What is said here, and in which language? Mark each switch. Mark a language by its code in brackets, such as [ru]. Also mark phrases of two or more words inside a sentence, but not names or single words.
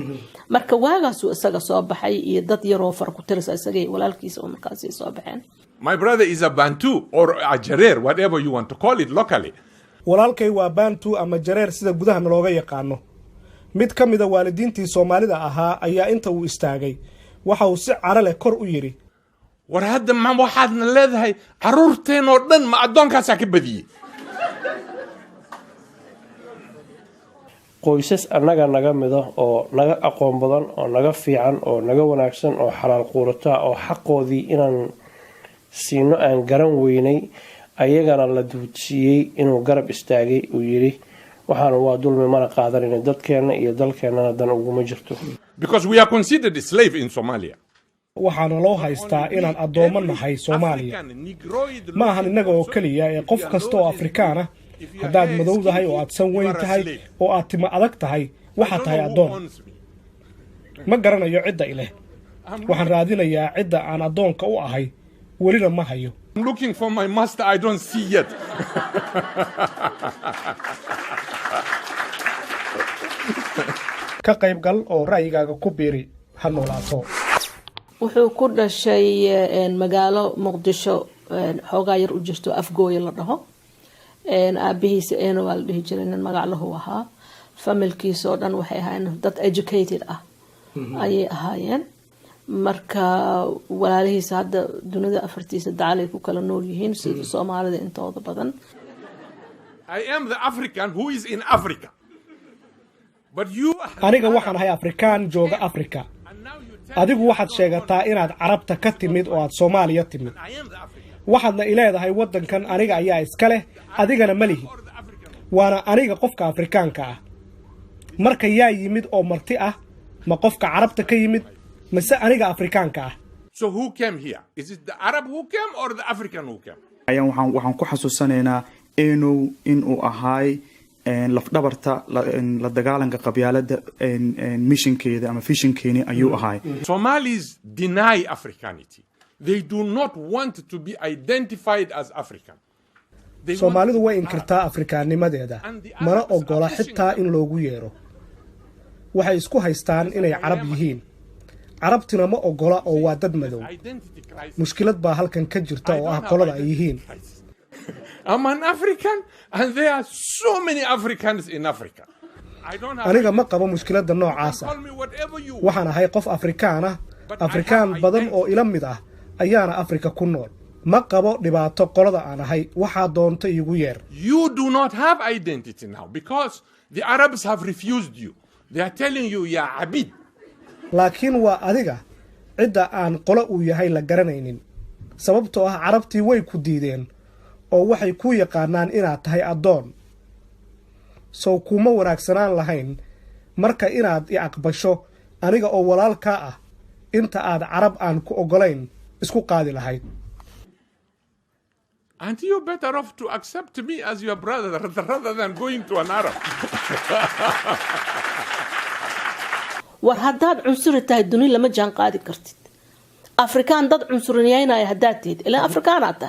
[so] marka waagaas uu isaga soo baxay iyo dad yar oo far ku tirsan isaga iyo walaalkiis oo markaas soo baxeen. [en] My brother is a Bantu or a Jareer, whatever you want to call it locally. [so] Walaalkay waa Bantu ama Jareer sida gudaha looga yaqaano. mid ka mid ah waalidiintii Soomaalida ahaa ayaa inta uu istaagay waxa uu si cara leh kor u yiri war hadda ma waxaadna leedahay caruurteen oo dhan ma adoonkaas ka badiyay. qoysas annaga naga mido oo naga aqoon badan oo naga fiican oo naga wanaagsan oo xalaal quurata oo xaqoodii inaan siino aan garan weynay ayagana la duudsiyay inuu garab istaagay uu yiri waxaan waa dulmi mana qaadanayna dadkeena iyo dalkeena dan ugu ma jirto. [en] Because we are considered a slave in Somalia. [so] waxaana loo haystaa inaan adoomo nahay Soomaaliya. ma ahan inaga oo kaliya ee qof kasta oo Afrikaan ah haddaad madowdahay oo aad san weyn tahay oo aad timo adag tahay waxa tahay adoon. ma garanayo cidda ileh waxaan raadinayaa cidda aan adoonka u ahay welina ma hayo. [en] I'm looking for my master I don't see yet. [so] ka qaybgal oo ra'yigaaga ku biiri Hanolaato. wuxuu ku dhashay magaalo Muqdisho xoogaa yar u jirto Afgooy la dhaho. aabihiisa Eno waa la dhihi jiray nin magac lahu ahaa. familkiisa oo dhan waxay ahaayeen dad educated ah ayay ahaayeen. marka walaalihiisa hadda dunida afartiisa dacalay ku kala nool yihiin sida Soomaalida intooda badan. [en] I am the African who is in Africa. But you [so] aniga waxaan ahay Afrikaan jooga Afrika. adigu waxaad sheegataa inaad Carabta ka timid oo aad Soomaaliya timid. waxaadna ileedahay wadankan aniga ayaa iska leh adigana ma lihi. waana aniga qofka Afrikaanka ah. marka yaa yimid oo marti ah ma qofka Carabta ka yimid mise aniga Afrikaanka ah. [en] So who came here? Is it the Arab who came or the African who came? [so] ayaan waxaan ku xasuusanaynaa inuu ahaay lafdhabarta la dagaalanka qabyaalada missionkeeda ama visionkeeni ayuu ahaay. [en] Somalis deny Africanity. They do not want to be identified as African. [so] Soomaalidu way inkirtaa Afrikaanimadeeda mana ogola xitaa in loogu yeero. Waxay isku haystaan inay Carab yihiin. Carabtina ma ogola oo waa dad madow. Mushkilad baa halkan ka jirta oo ah qolada ay yihiin. [en] I'm an African and there are so many Africans in Africa. [so] Aniga ma qabo mushkiladda noocaas ah. Waxaan ahay qof Afrikaan ah, Afrikaan badan oo ila mid ah ayaana Afrika ku nool. Ma qabo dhibaato qolada aan ahay waxa doonto igu yeer. [en] You do not have identity now because the Arabs have refused you. They are telling you [ar] يا عبد. [so] Laakiin waa adiga cidda aan qolo u yahay la garanaynin. Sababtoo ah Carabtii way ku diideen oo waxay ku yaqaanaan inaad tahay adoon. Soo kuma wanaagsanaan lahayn marka inaad i aqbasho aniga oo walaalka ah inta aad Carab aan ku ogolayn isku qaadi lahayd. [en] And you better off to accept me as your brother rather than going to an Arab. [so] war haddaad cunsuri tahay duni lama jaan qaadi kartid. Afrikaan dad cunsurinaynaya haddaad tihid ilaa Afrikaanaad tahay.